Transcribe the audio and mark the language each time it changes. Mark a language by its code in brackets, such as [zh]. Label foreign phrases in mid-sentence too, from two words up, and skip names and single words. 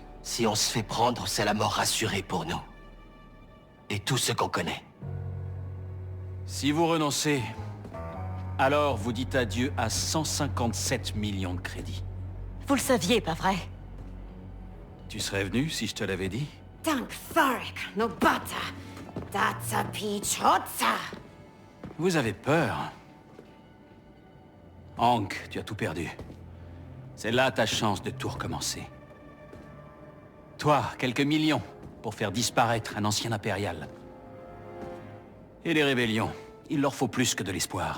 [fr] Si on se fait prendre, c'est la mort assurée pour nous. Et tout ce qu'on connaît. Si vous renoncez, alors vous dites adieu à 157 millions de crédits. Vous le saviez, pas vrai? Tu serais venu si je te l'avais dit? Tank Farek, no bata. Datsa pichotsa. Vous avez peur. Hank, tu as tout perdu. C'est là ta chance de tout recommencer. Toi, quelques millions pour faire disparaître un ancien impérial. Et les rébellions, il leur faut plus que de l'espoir.